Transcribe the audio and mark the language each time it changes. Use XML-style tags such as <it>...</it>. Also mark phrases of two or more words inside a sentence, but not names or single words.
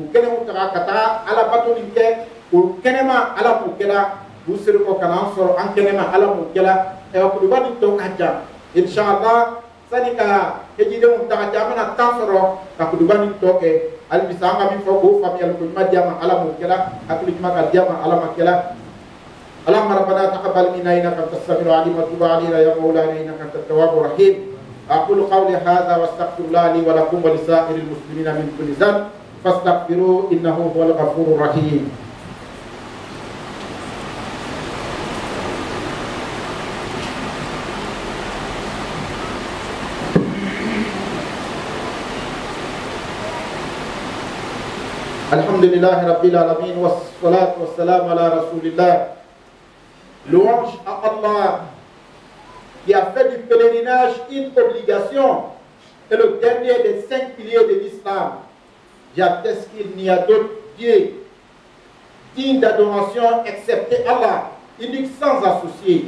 <bm>kɛnɛw taga ka taga ala bato nin kɛ o kɛnɛma ala m'o kɛla k'u seri kɔ ka na an sɔrɔ an kɛnɛma ala m'o kɛla kuruba nin tɔ ka jan inshallah sani ka hejidenw taga cɛ an bɛna tan sɔrɔ ka kuruba nin tɔ kɛ hali bisa an ka min fɔ k'o faamuyali ko ɲuman di a ma ala m'o kɛla hakili ɲuman ka di a ma ala ma kɛla</bm> <ar>اللهم ربنا تقبل منا انك انت السميع العليم وتب علينا يا مولانا انك انت التواب الرحيم اقول قولي هذا واستغفر الله لي ولكم ولسائر المسلمين من كل ذنب فاستغفروه انه هو الغفور الرحيم الحمد لله رب العالمين والصلاة والسلام على رسول الله.</ar> <fr>Louange à Allah qui a fait du pèlerinage une obligation et le dernier des 5 piliers de l'islam. J'atteste qu'il n'y a d'autre Dieu digne d'adoration excepté Allah, unique sans associé.</fr>